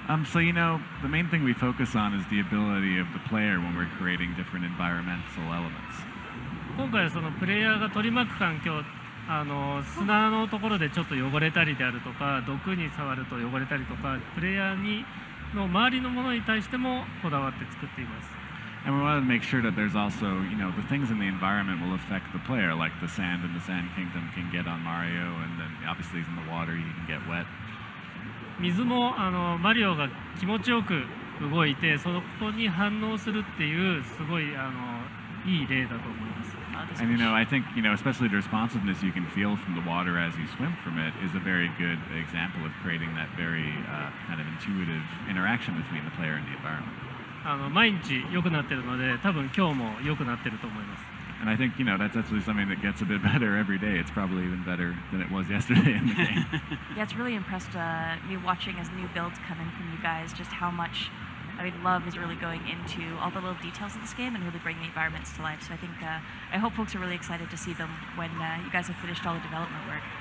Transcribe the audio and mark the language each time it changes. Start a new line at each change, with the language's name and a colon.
English: So the main thing we focus on is the ability of the player when we're creating different environmental elements.
Japanese: 今回はそのプレイヤーが取り巻く環境、砂のところでちょっと汚れたりであるとか、毒に触ると汚れたりとか、プレイヤーの周りのものに対してもこだわって作っています。
English: And we want to make sure that there's also, the things in the environment will affect the player, like the sand in the Sand Kingdom can get on Mario, and then obviously in the water you can get wet.
Japanese: 水もマリオが気持ちよく動いて、そこに反応するっていうすごいいい例だと思います。
English: And I think especially the responsiveness you can feel from the water as you swim from it is a very good example of creating that very kind of intuitive interaction between the player and the environment.
Japanese: 毎日良くなってるので、多分今日も良くなってると思います。
English: And I think that's actually something that gets a bit better every day. It's probably even better than it was yesterday in the game. Yeah, it's really impressed me watching as new builds come in from you guys, just how much love is really going into all the little details of this game and really bringing the environments to life. So I think I hope folks are really excited to see them when you guys have finished all the development work.